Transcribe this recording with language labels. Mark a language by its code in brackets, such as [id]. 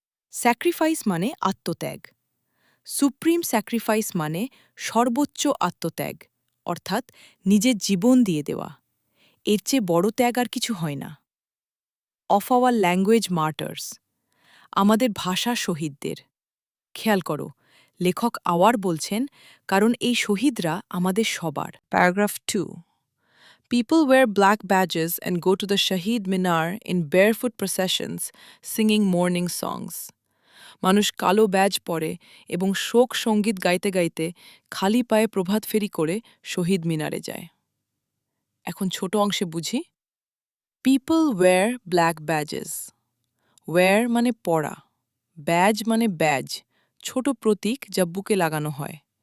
[bn] Sacrifice মানে আত্মত্যাগ। Supreme sacrifice মানে সর্বোচ্চ আত্মত্যাগ, অর্থাৎ নিজের জীবন দিয়ে দেওয়া। এর চেয়ে বড় ত্যাগ আর কিছু হয় না। [en] Of our language martyrs. [bn] আমাদের ভাষা শহীদদের। খেয়াল করো, লেখক আওয়ার বলছেন কারণ এই শহীদরা আমাদের সবার। Paragraph 2. [en] People wear black badges and go to the Shahid Minar in barefoot processions, singing morning songs. [bn] মানুষ কালো ব্যাজ পরে এবং শোক সঙ্গীত গাইতে গাইতে খালি পায়ে প্রভাত ফেরি করে শহীদ মিনারে যায়। এখন ছোট অংশে বুঝি। [en] People wear black badges. [bn] Wire মানে পরা, ব্যাজ মানে ব্যাজ, ছোট প্রতীক যা বুকে লাগানো হয়।